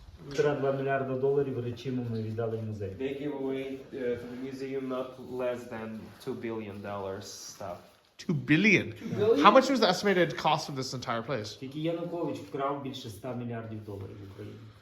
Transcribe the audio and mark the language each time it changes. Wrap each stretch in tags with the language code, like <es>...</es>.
<uk>$2 мільярда речимо ми віддали в музей.</uk> <en>They give away to the museum not less than $2 billion stuff. 2 billion. How much was the estimated cost of this entire place?</en> <uk>Тільки Янукович вкрав більше $100 мільярдів в Україні.</uk>